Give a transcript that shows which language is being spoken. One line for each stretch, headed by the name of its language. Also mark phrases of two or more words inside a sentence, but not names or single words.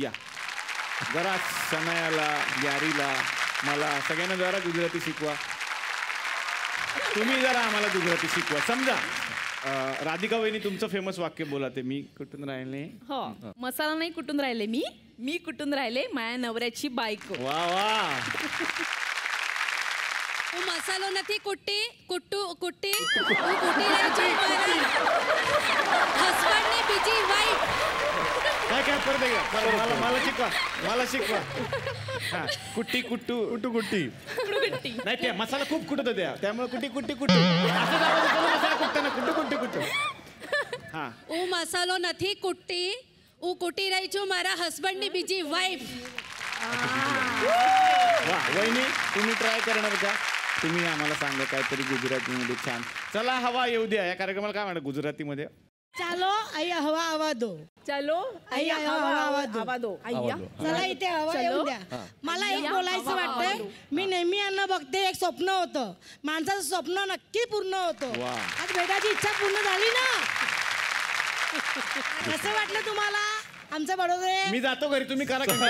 Marathi: या जरा शनायाला, ग्यारीला, मला सगळ्यांना जरा गुजराती शिकवा. तुम्ही जरा आम्हाला गुजराती शिकवा. समजा राधिका वहिनी, तुमचं फेमस वाक्य बोला ते. मी कुठून राहिले? हो, मसाला नाही कुठून राहिले मी कुठून राहिले माझ्या नवऱ्याची बायको. वा वा.
Gujarati: હું મસાલો નથી કુટ્ટી કુટ્ટી હું કુટી રહી છું મારા હસબન્ડની બીજી વાઈફ.
Marathi: काय काय परत एकदा. मला शिकवा, मला शिकवा. हा, कुट्टी कुट्टू कुट्टू कुट्टी नाही, ते मसाला खूप कुटत होत्या, त्यामुळे कुट्टी कुट्टी कुट्टू असं मसाला कुटताना कुट्टू कुट्टी कुट्टू. हा,
Gujarati: હું મસાલો નથી કુટ્ટી હું કુટી રહી છું મારા હસબન્ડની બીજી વાઈફ.
Marathi: वा. वहिनी, तुम्ही ट्राय करणार का? तुम्ही आम्हाला सांगा काहीतरी गुजरातीमध्ये छान. चला हवा येऊ द्या या कार्यक्रमाला काय म्हणतात गुजरातीमध्ये?
Gujarati: ચાલો આય્યા હવા આવા દો. चलो આય્યા હવા આવા દો. आय्या
Marathi: चला इथे हवा येऊ द्या. मला एक बोलायचं वाटतंय, मी नेहमी यांना बघते, एक स्वप्न होतं, माणसाचं स्वप्न नक्की पूर्ण होतं. वा. आज बेटाची इच्छा पूर्ण झाली ना. कसं वाटलं तुम्हाला आमचं बडोदे? मी जातो घरी, तुम्ही करा.